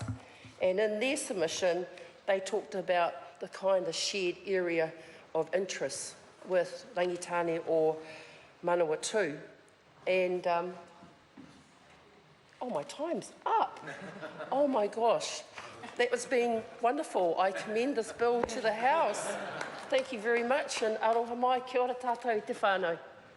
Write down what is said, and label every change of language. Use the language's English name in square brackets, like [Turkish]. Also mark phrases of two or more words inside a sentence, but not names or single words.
[English] And in their submission, they talked about the kind of shared area of interest with Rangitāne or Manawatu. And, oh, my time's up. Oh my gosh, that was been wonderful. I commend this bill to the House. Thank you very much, and [Māori] aroha mai, kia ora tātou i te whānau.